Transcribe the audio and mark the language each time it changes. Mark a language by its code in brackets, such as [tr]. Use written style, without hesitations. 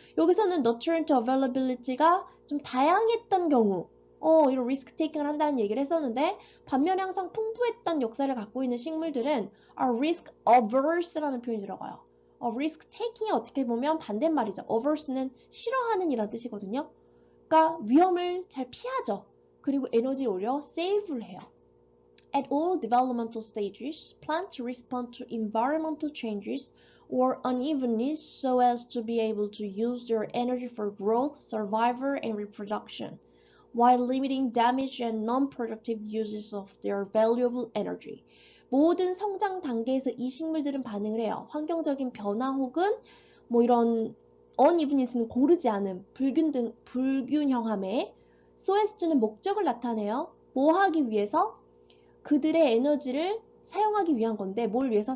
[ko] 여기서는 nutrient availability가 좀 다양했던 경우 이런 리스크 테이킹을 한다는 얘기를 했었는데 반면에 항상 풍부했던 역사를 갖고 있는 식물들은 are risk averse라는 표현이 들어가요. risk taking이 어떻게 보면 반대말이죠. averse는 싫어하는 이란 뜻이거든요. 그러니까 위험을 잘 피하죠. 그리고 에너지를 오히려 save를 해요. [en] At all developmental stages, plants respond to environmental changes or unevenness so as to be able to use their energy for growth, survival, and reproduction, while limiting damage and non-productive uses of their valuable energy. [ko] 모든 성장 단계에서 이 식물들은 반응을 해요. 환경적인 변화 혹은 뭐 이런 unevenness는 고르지 않음, 불균형함에 so as to는 목적을 나타내요. 뭐 하기 위해서? 그들의 에너지를 사용하기 위한 건데 뭘 위해서?